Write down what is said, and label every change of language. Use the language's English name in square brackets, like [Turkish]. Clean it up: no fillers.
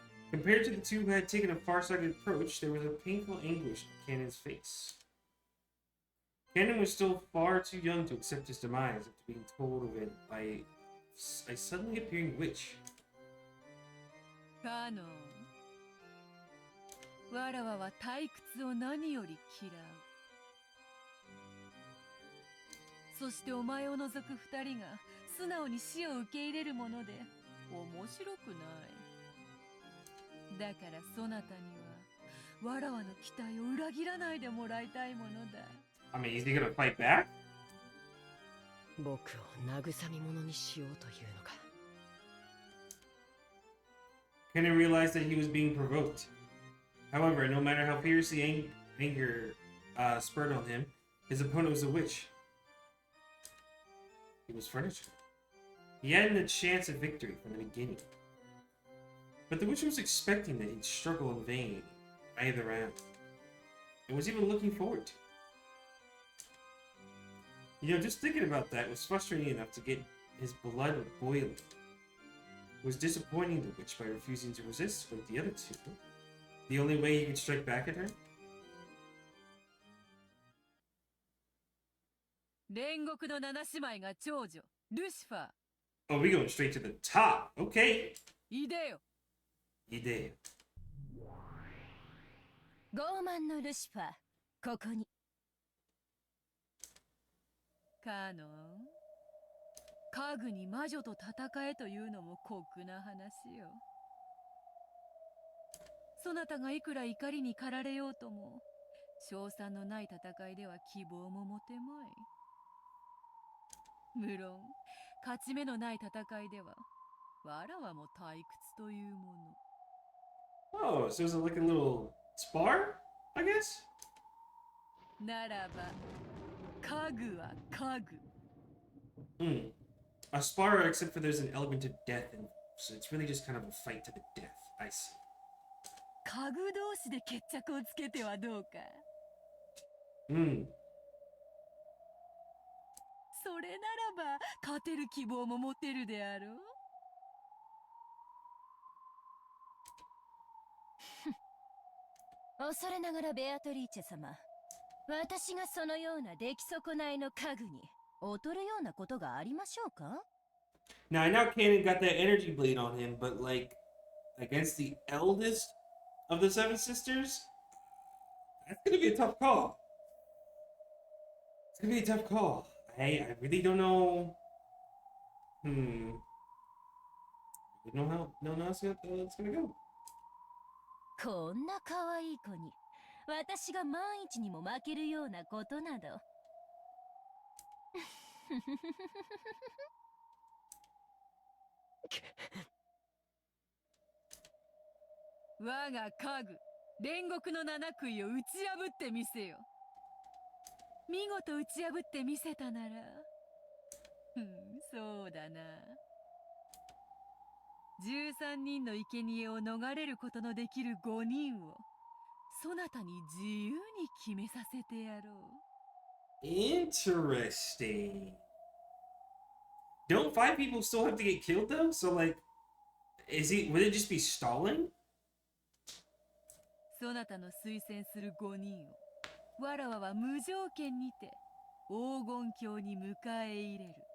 [English] Compared to the two who had taken a far-sighted approach, there was a painful anguish on Cannon's face. Cannon was still far too young to accept his demise after being told of it by a suddenly appearing witch. [Japanese] カノン、わらわは退屈を何より嫌う。そしてお前を除く二人が素直に死を受け入れるもので面白くない。だからそなたにはわらわの期待を裏切らないでもらいたいものだ。 [English] I mean, is he gonna fight back? [Japanese] 僕を慰み者にしようというのか。 [English] Kennen realized that he was being provoked. However, no matter how fiercely anger spurred on him, his opponent was a witch. He was furniture. He hadn't a chance of victory from the beginning. But the witch was expecting that he'd struggle in vain either round, and was even looking forward to it. You know, just thinking about that was frustrating enough to get his blood boiling. It was disappointing the witch by refusing to resist like the other two. The only way he could strike back at her? [Japanese] 煉獄の七姉妹が長女ルシファー。 [English] Oh, we going straight to the top. Okay. [Japanese] いでよ。 [English] Idea. [Japanese] 傲慢のルシファー、ここに。カノン、家具に魔女と戦えというのも酷な話よ。そなたがいくら怒りに駆られようとも、勝算のない戦いでは希望も持てまい。無論、勝ち目のない戦いでは、わらわも退屈というもの。 [English] Oh, so is it like a little spar, I guess? [Japanese] ならば、家具は家具。 Hmm. [English] A spar, except for there's an element of death involved, so it's really just kind of a fight to the death. I see. [Japanese] 家具同士で決着をつけてはどうか。 Hmm. それならば勝てる希望も持てるであろう。恐れながらベアトリーチェ様、私がそのような出来損ないの家具に劣るようなことがありましょうか？ [English] Now, I know Kanan got that energy blade on him, but like, against the eldest of the seven sisters, that's gonna be a tough call. It's gonna be a tough call. I really don't know. I don't know how it's gonna go. [Japanese] こんな可愛い子に私が万一にも負けるようなことなど。我が家具、煉獄の七杭を打ち破ってみせよ。見事打ち破ってみせたなら、そうだな。 13人の生贄を逃れることのできる5人を、そなたに自由に決めさせてやろう。 [English] Interesting. Don't 5 people still have to get killed though? So like, would it just be stalling? [Japanese] そなたの推薦する5人を、わらわは無条件にて黄金鏡に迎え入れる。